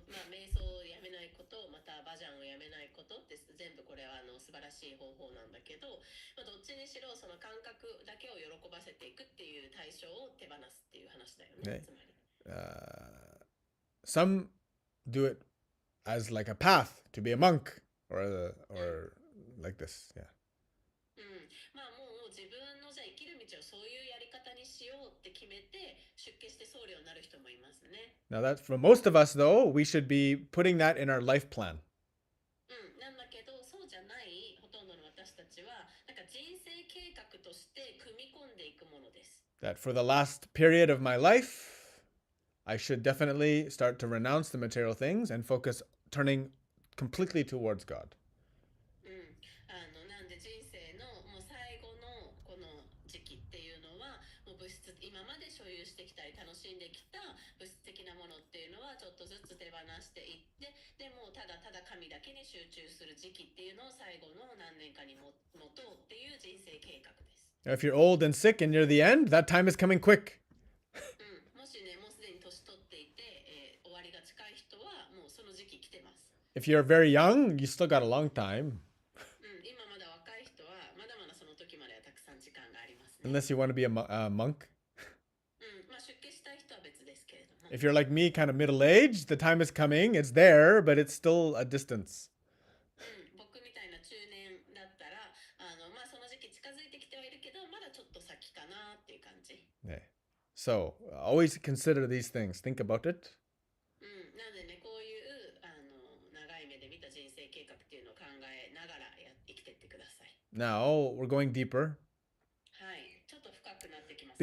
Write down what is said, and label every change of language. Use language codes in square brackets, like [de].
[ja] 瞑想をやめないこと、またバジャンをやめないことです。全部これは素晴らしい方法なんだけど、どっちにしろその感覚だけを喜ばせていくっていう対象を手放すっていう話だよね。つまり。 [en] Some do it as like a path to be a monk or like this. Yeah. [ja] まあもう自分のじゃあ生きる道をそういうやり方にしようって決めて出家して僧侶になる人もいますね。 [en] Now that for most of us though, we should be putting that in our life plan. [ja] なんだけどそうじゃないほとんどの私たちはなんか人生計画として組み込んでいくものです。 [en] That for the last period of my life, I should definitely start to renounce the material things and focus turning completely towards God. [ja] なんで人生のもう最後のこの時期っていうのはもう今まで所有してきたり楽しんできた物質的なものっていうのはちょっとずつ手放していってでもただただ神だけに集中する時期っていうのを最後の何年かに持とうっていう人生計画です。 [en] Now, if you're old and sick and near the end, that time is coming quick. [ja] もしねもうすでに年取っていて、終わりが近い人はもうその時期来てます。 [en] If you're very young, you still got a long time. [ja] 今まだ若い人はまだまだその時まではたくさん時間がありますね。 [en] Unless you want to be a monk. [ja] まあ出家したい人は別ですけれども。 [en] If you're like me, kind of middle-aged, the time is coming. It's there, but it's still a distance. [ja] 僕みたいな中年だったら、まあその時期近づいてきてはいるけど、まだちょっと先かなっていう感じ。 [en] Yeah. So always consider these things. Think about it. [ja] なのでね、こういう長い目で見た人生計画っていうのを考えながら生きていってください。 [en] Now we're going deeper. [ja] はい、ちょっと深くなってきます、